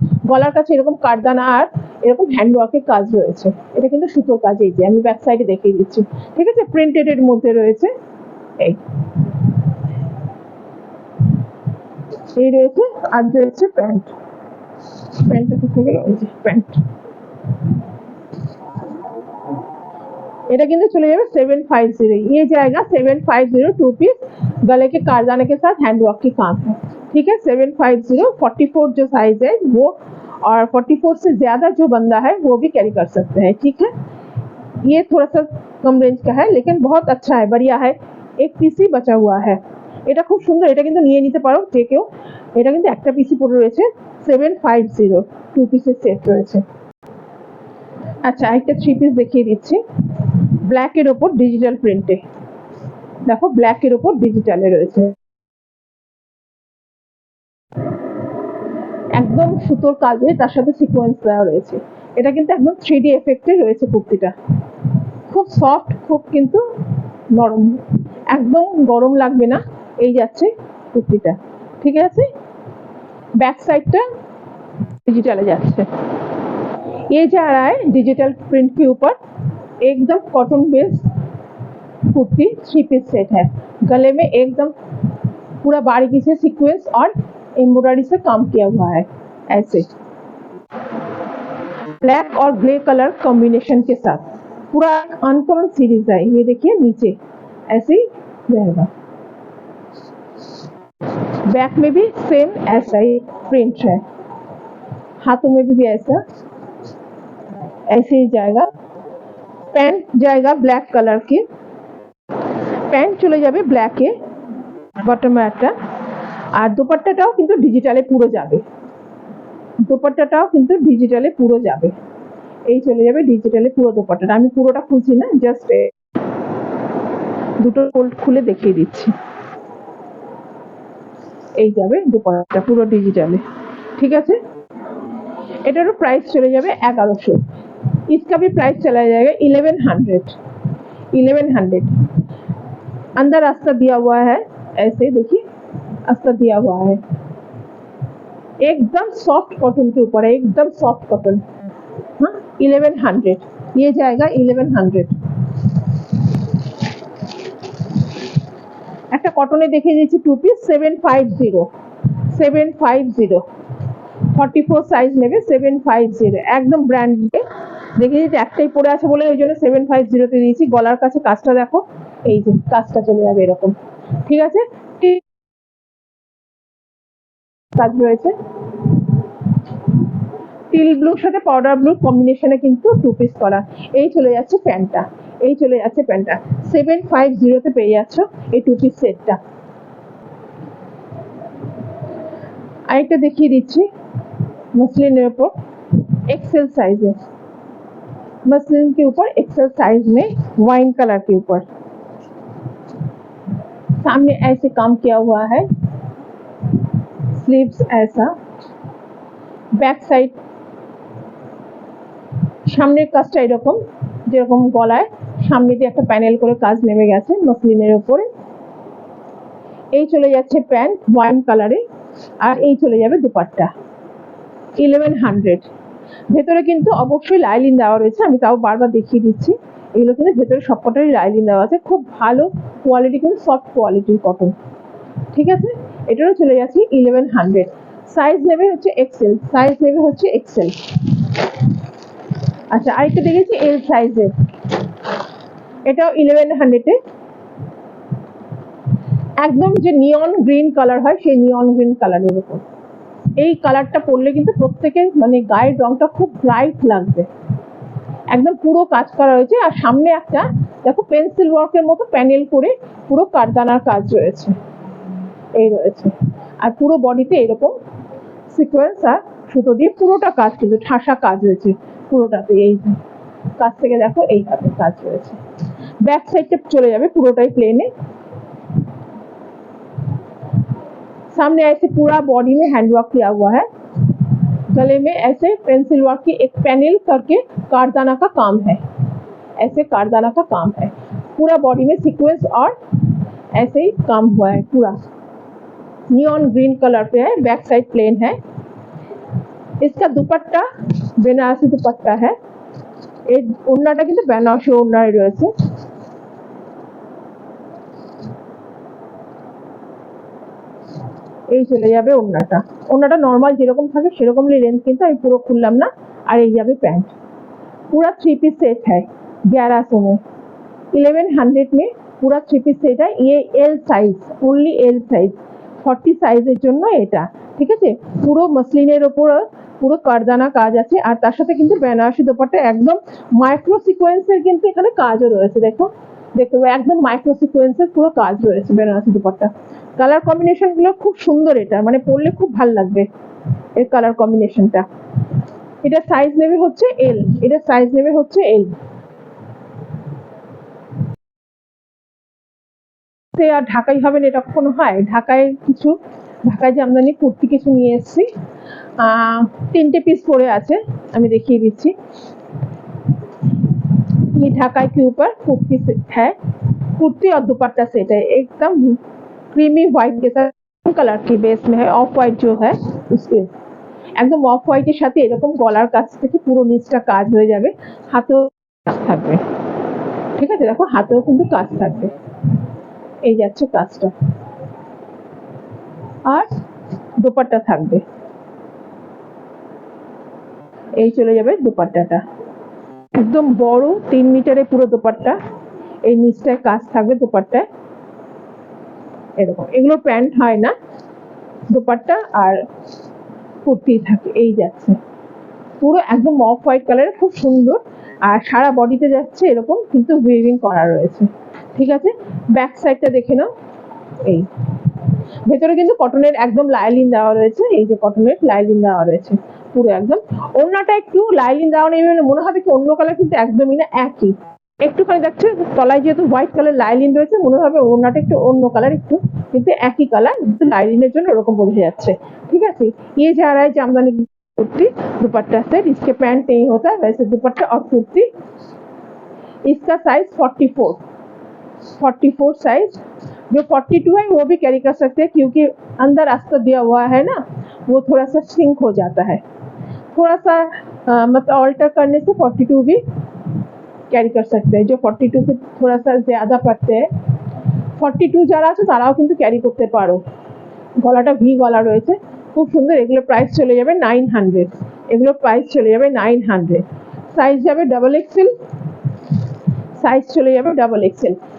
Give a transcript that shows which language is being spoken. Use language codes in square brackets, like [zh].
[bn] গলার কাছে এরকম কাঠদানা আর এরকম হ্যান্ড ওয়ার্কের কাজ রয়েছে, এটা কিন্তু সুতোর কাজ, এই যে আমি ব্যাক সাইডে দেখিয়ে দিচ্ছি, ঠিক আছে। প্রিন্টেড এর মধ্যে রয়েছে, এই রয়েছে, আর রয়েছে প্যান্ট, প্যান্টটা কোথায় গেল, এই যে প্যান্ট। এটা কিন্তু চলে যাবে 750, [hi] ये जाएगा 750, 2 पीस, गले के कारदाने के साथ हैंड वर्क की काम है। ठीक है 750 44 जो साइज है वो, और 44 से ज्यादा जो बंदा है वो भी कैरी कर सकते हैं। ठीक है, ये थोड़ा सा कम रेंज का है लेकिन बहुत अच्छा है, बढ़िया है। [bn] एक পিসি বাঁচা [hi] हुआ है, [bn] এটা খুব সুন্দর, এটা কিন্তু নিয়ে নিতে পারো যে কেউ। এটা কিন্তু একটা পিসি পড়ে রয়েছে 750, টু পিসের সেট রয়েছে। আচ্ছা আরেকটা থ্রি পিস দেখিয়ে দিচ্ছি, ব্ল্যাকের ওপর ডিজিটাল প্রিন্টে, দেখো ব্ল্যাকের ওপর ডিজিটালে রয়েছে, একদম সুতোর কাজে তার সাথে সিকোয়েন্স দেওয়া রয়েছে। এটা কিন্তু একদম 3D এফেক্টে রয়েছে কুর্তিটা, খুব সফট, খুব কিন্তু নরম, একদম গরম লাগবে না এই যাচ্ছে কুর্তিটা। ঠিক আছে, बैक साइड टा डिजिटल जाच्छे। [hi] ये जा रहा है डिजिटल प्रिंट के ऊपर, एकदम cotton based kurti, three piece set है। गले में एकदम पूरा बारीकी से सीक्वेंस और एम्ब्रॉयडरी से काम किया हुआ है, ऐसे ब्लैक और ग्रे कलर कॉम्बिनेशन के साथ। पूरा अनकॉमन सीरीज है, ये देखिए नीचे ऐसे ही रहेगा। बैक में भी सेम ऐसा ही प्रिंट है, हाथों में भी ऐसा ऐसे ही जाएगा। पैंट जाएगा ब्लैक कलर की, [bn] पैंट चले जाবে ব্ল্যাকে বটমে একটা, আর দোপাট্টাটাও কিন্তু ডিজিটালে পুরো যাবে, দোপাট্টাটাও কিন্তু ডিজিটালে পুরো যাবে, এই চলে যাবে ডিজিটালে পুরো দোপাট্টাটা। আমি পুরোটা খুলছি না, জাস্ট দুটো ফোল্ড খুলে দেখিয়ে দিচ্ছি। এই যাবে দোপাট্টা পুরো ডিজিটালে। ঠিক আছে, এটারও प्राइस चले जाবে 1100, [hi] इसका भी प्राइस चला जाएगा 1100। अंदर अस्तर दिया हुआ है, ऐसे देखिए अस्तर दिया हुआ है, एकदम सॉफ्ट कॉटन के ऊपर है, एकदम सॉफ्ट कॉटन। हाँ 1100, ये जाएगा 1100। [bn] একটা কটনে দেখিয়ে দিচ্ছি টু পিস 750, 44 সাইজ নেবে 750, একদম ব্র্যান্ডে দেখিয়ে দিচ্ছি। একটাই পরে আছে বলে ওই জন্য 750 তে দিয়েছি। গলার কাছে কাজটা দেখো, এই যে কাজটা চলে যাবে এরকম। ঠিক আছে, কাজ রয়েছে টিল ব্লুর সাথে পাউডার ব্লু কম্বিনেশনে কিন্তু টু পিস করা। এই চলে যাচ্ছে প্যান্টটা, এই চলে যাচ্ছে প্যান্টটা 750 তে পেয়ে যাচ্ছ এই টু পিস সেটটা। আরেকটা দেখিয়ে দিচ্ছি [hi] मसलिन ऊपर एक्सेल साइज है, मसलिन के ऊपर एक्सेल साइज में वाइन कलर के ऊपर सामने ऐसे काम किया हुआ है, स्लीव्स ऐसा, बैक साइड [bn] সামনে কাজটা এরকম, যেরকম গলায় সামনে দিয়ে একটা প্যানেল করে কাজ নেমে গেছে মসলিনের উপরে। এই চলে যাচ্ছে প্যান্ট ওয়াইন কালারে, আর এই চলে যাবে দুপাট্টা 1100। ভেতরে কিন্তু অবশ্যই লাইলিন দেওয়া রয়েছে, আমি তাও বারবার দেখিয়ে দিচ্ছি। এগুলো কিন্তু ভেতরে সবকটারই লাইলিন দেওয়া আছে, খুব ভালো কোয়ালিটি, কিন্তু সফট কোয়ালিটির কটন। ঠিক আছে, এটারও চলে যাচ্ছে 1100। সাইজ নেবে হচ্ছে এক্সেল, সাইজ নেবে হচ্ছে এক্সেল। আচ্ছা আরেকটা দেখেছি এল সাইজের, এটাও 1100 এ, একদম যে নিয়ন গ্রিন কালার হয় সেই নিয়ন গ্রিন কালারের উপর। এই কালারটা পরলে কিন্তু প্রত্যেকের মানে গায়ের রংটা খুব ব্রাইট লাগবে, একদম পুরো কাজ করা হয়েছে। আর সামনে একটা দেখো পেন্সিল ওয়ার্কের মতো প্যানেল করে পুরো কারদানার কাজ রয়েছে, এই রয়েছে। আর পুরো বডিতে এরকম সিকোয়েন্স আর সুতো দিয়ে পুরোটা কাজ, কিন্তু ঠাসা কাজ হয়েছে পুরোটাতে। এই কাজ থেকে দেখো এইভাবে কাজ রয়েছে। बैक साइड टिप चले जाবে পুরোটাই প্লেনে। [hi] सामने ऐसे पूरा बॉडी में हैंड वर्क किया हुआ है, गले में ऐसे पेंसिल वर्क की एक पैनल करके कारदाना का काम है, ऐसे कारदाना का काम है। पूरा बॉडी में सीक्वेंस और ऐसे ही काम हुआ है, पूरा नियॉन ग्रीन कलर पे है। बैक साइड प्लेन है। इसका दुपट्टा बेनारसी दुपट्टा है। [bn] এই ওড়নাটা কিন্তু বেনারসি ওড়নায় রয়েছে। এই চলে যাবে ওড়নাটা, ওড়নাটা নরমাল যেরকম থাকে সেরকমই রেঞ্জ, কিন্তু আমি পুরো খুললাম না। আর এই যাবে প্যান্ট, [hi] पूरा थ्री पीस सेट है 1100 में, 1100 में पूरा थ्री पीस सेट है। ये L size, only L size, [bn] 40 সাইজের জন্য এটা, ঠিক আছে। পুরো মসলিনের ওপর পুরো কারদানা কাজ আছে, আর তার সাথে কিন্তু বেনারসি দোপাট্টা একদম মাইক্রো সিকোয়েন্সের কিন্তু এখানে কাজও রয়েছে। দেখো, দেখতে পাবে একদম মাইক্রো সিকোয়েন্সের পুরো কাজ রয়েছে বেনারসি দোপাট্টা। কালার কম্বিনেশন গুলো খুব সুন্দর, এটা মানে পরলে খুব ভালো লাগবে এর কালার কম্বিনেশনটা। এটা সাইজ নেবে হচ্ছে এল, এটা সাইজ নেবে হচ্ছে এল। আর ঢাকাই হবেন এটা কখনো হয়? ঢাকায় জামদানি কুর্তি কিছু নিয়ে এসেছি, 3টে পিস পরে আছে, আমি দেখিয়ে দিচ্ছি। [hi] ये ढाकाई के ऊपर कुर्ती है, कुर्ती और दुपट्टा सेट है, एकदम क्रीमी व्हाइट के साथ कलर की बेस में है, ऑफ व्हाइट जो है उसके [bn] একদম অফ হোয়াইটের সাথে এরকম গলার কাছ থেকে পুরো নিচটা কাজ হয়ে যাবে, হাতেও থাকবে, ঠিক আছে। দেখো হাতেও কিন্তু কাজ থাকবে, এই যাচ্ছে কাজটা, আর দোপাট্টা থাকবে, এই চলে যাবে দোপাট্টাটা, একদম বড় 3 মিটারে পুরো দোপাট্টা, এই নিচটায় কাজ থাকবে দোপাট্টায় এরকম। এগুলো প্যান্ট হয় না, দোপাট্টা আর কুর্তি থাকে, এই যাচ্ছে পুরো একদম অফ হোয়াইট কালারের, খুব সুন্দর। আর সারা বডিতে যাচ্ছে এরকম কিন্তু উইভিং করা রয়েছে, ঠিক আছে। ব্যাক সাইডটা দেখে নাও, এই ভেতরে কিন্তু কটনের একদম লাইলিন দেওয়া রয়েছে, এই যে কটনের লাইলিন দেওয়া রয়েছে পুরো একদম। ওড়নাটা একটু লাইলিন দেওয়া নেই, মনে হবে কি অন্য কালার, কিন্তু একদমই না, একই। একটুখানি দেখছে তলায় যেহেতু হোয়াইট কালার লাইলিন রয়েছে, মনে হবে ওড়নাটা একটু অন্য কালার, একটু কিন্তু একই কালার, লাইলিনের জন্য ওরকম বোঝা যাচ্ছে, [hi] ठीक है। ये जा रहा है जामदानी कुर्ती दुपट्टा सेट, इसके पैंट नहीं होता है, वैसे दुपट्टा और कुर्ती। इसका साइज 44 साइज, जो 42 है वो भी कैरी कर सकते हैं, क्योंकि अंदर अस्तर दिया हुआ है ना, वो थोड़ा सा श्रिंक हो जाता है, थोड़ा सा मतलब ऑल्टर करने से 42 भी कैरी कर सकते हैं। जो 42 से थोड़ा सा ज्यादा पड़ते हैं, [bn] 42 যারা আছে তারাও কিন্তু ক্যারি করতে পারো। গলাটা ভি গলা রয়েছে, খুব সুন্দর। এগুলো প্রাইস চলে যাবে 900, এগুলো প্রাইস চলে যাবে 900। সাইজ যাবে ডাবল এক্সেল, সাইজ চলে যাবে ডাবল এক্সেল।